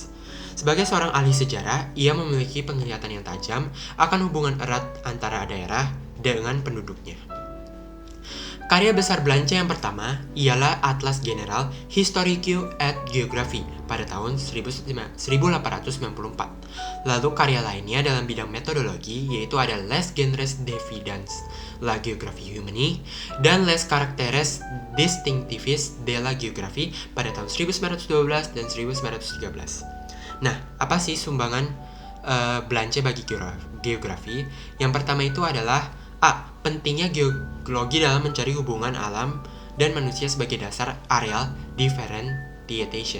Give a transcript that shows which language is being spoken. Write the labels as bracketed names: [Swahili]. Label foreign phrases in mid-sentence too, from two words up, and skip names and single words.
[Indonesian] Sebagai seorang ahli sejarah, ia memiliki penglihatan yang tajam akan hubungan erat antara daerah dengan penduduknya. Karya besar Blanche yang pertama ialah Atlas General Historique et Géographie pada tahun 1894. Lalu karya lainnya dalam bidang metodologi yaitu ada Les Genres d'évidence, la Géographie humaine, dan Les Caractères distinctifs de la Géographie pada tahun 1912 dan 1913. Nah, apa sih sumbangan Blanche bagi geografi? Yang pertama itu adalah A. Pentingnya geologi dalam mencari hubungan alam dan manusia sebagai dasar [English] areal differentiation.